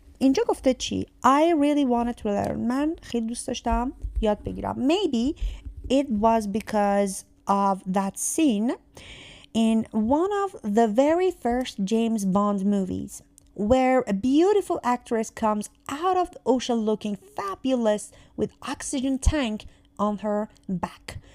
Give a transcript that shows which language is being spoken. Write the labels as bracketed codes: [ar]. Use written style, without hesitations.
[fa] اینجا گفته چی؟ [en] I really wanted to learn. [fa] من خیلی دوست داشتم یاد بگیرم. [en] Maybe it was because of that scene in one of the very first James Bond movies where a beautiful actress comes out of the ocean looking fabulous with oxygen tank on her back.